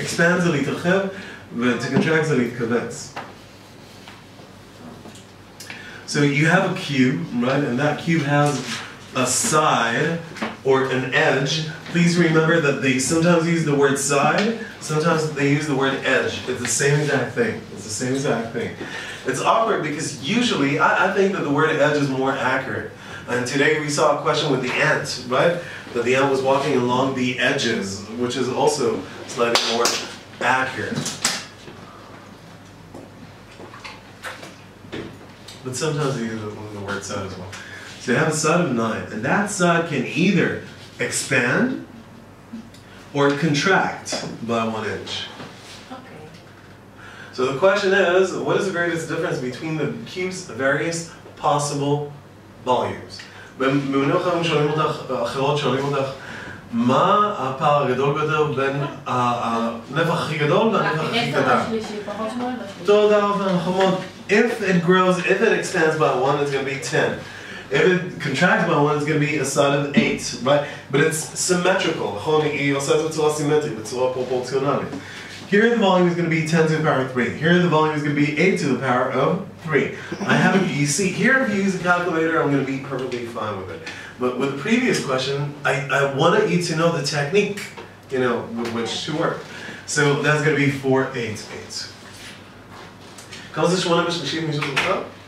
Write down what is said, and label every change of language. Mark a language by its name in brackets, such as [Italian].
[English] Expand [Hebrew] זה להתרחב, [English] to contract [Hebrew] זה להתכווץ. [English] So you have a cube, right? And that cube has a side or an edge. Please remember that they sometimes use the word side, sometimes they use the word edge. It's the same exact thing. It's the same exact thing. It's awkward because usually I think that the word edge is more accurate. And today we saw a question with the ant, right? That the ant was walking along the edges, which is also slightly more accurate. But sometimes they use the word side as well. So you have a side of 9, and that side can either expand or contract by 1 inch. Okay. So the question is, what is the greatest difference between the cube's various possible volumes? [Hebrew] במינוח היום שואלים אותך, אחרות שואלים אותך, מה הפער הגדול ביותר בין הנפח הכי גדול והנפח הכי קטן? תודה רבה, נכון. [English] If it grows, if it expands by 1, it's going to be 10. If it contracts by 1, it's going to be a side of 8, right? But it's symmetrical. [Hebrew] נכון, היא עושה את זה בצורה סימטרית, בצורה פרופורציונלית. [English] Here the volume is going to be 10 to the power of 3. Here the volume is going to be 8 to the power of 3. I haven't, you see, here if you use a calculator, I'm going to be perfectly fine with it. But with the previous question, I wanted you to know the technique, you know, with which to work. So that's going to be 4, 8, 8. [Hebrew] כמה זה 8 ב-3 מישהו זוכר?